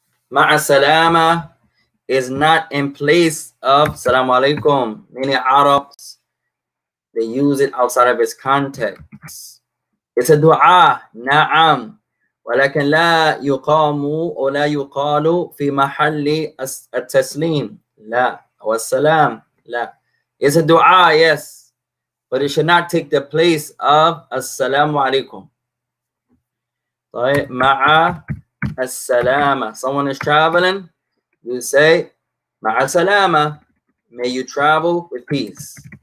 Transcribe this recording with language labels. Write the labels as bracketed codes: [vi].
[en] Ma'a salama is not in place of Salamu Alaikum. Many Arabs, they use it outside of its context. It's a dua, na'am. [ar] ولكن لا يقام ولا يقال في محل التسليم لا والسلام لا. [en] It's a dua, yes, but it should not take the place of assalamu alaikum. [ar] طيب مع السلامة. [en] Someone is traveling, you say [ar] مع السلامة, [en] may you travel with peace.